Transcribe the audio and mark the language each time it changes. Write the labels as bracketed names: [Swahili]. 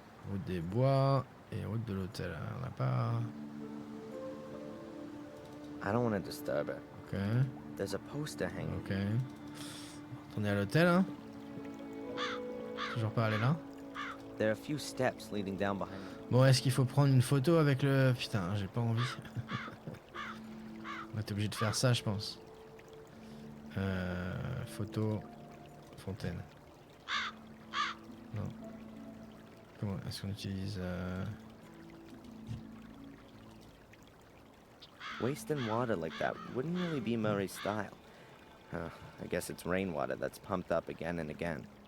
[French] Route des bois et route de l'hôtel. On n'a pas. [English] I don't want to disturb her. Ok. There's a poster hanging. [French] Ok. On est à l'hôtel, hein? Toujours pas aller là? [English] There are a few steps leading down behind me. [French] Bon, est-ce qu'il faut prendre une photo avec le... Putain, j'ai pas envie. On va être obligé de faire ça, je pense. Photo... Fontaine. Non. Comment est-ce qu'on utilise... [English] Wasting water like that wouldn't really be Murray's style. I guess it's rainwater that's pumped up again and again.